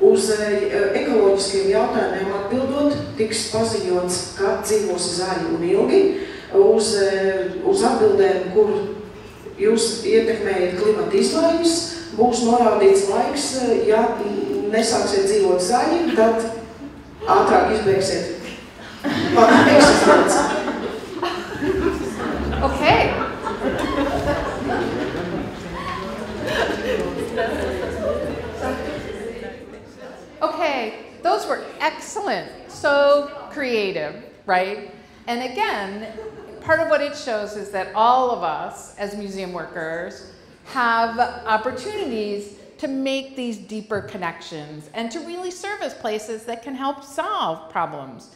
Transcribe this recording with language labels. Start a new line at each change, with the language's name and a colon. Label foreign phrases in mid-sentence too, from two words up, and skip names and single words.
Latvian: Uz ekoloģiskiem jautājumiem atbildot, tiks paziņots, ka dzīvos zaļi un ilgi. Uz atbildēm, kur jūs ietekmējat klimata izmaiņas, būs norādīts laiks, ja nesāksiet dzīvot zaļi, tad ātrāk izbeigsiet eksistence.
English: Okay. Okay, those were excellent, so creative, right? And again, part of what it shows is that all of us as museum workers have opportunities to make these deeper connections and to really serve as places that can help solve problems.